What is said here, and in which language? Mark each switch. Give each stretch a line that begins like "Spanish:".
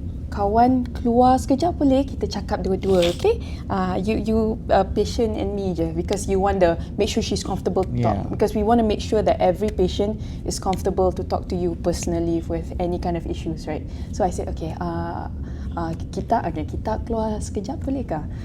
Malay: Kawan keluar sekejap boleh? Kita cakap dua-dua, okay?
English: You patient and me je, because you want to make sure she's comfortable to talk. Because we want to make sure that every patient is comfortable to talk to you personally with any kind of issues, right? So I said,
Malay: okay, kita keluar sekejap boleh kah?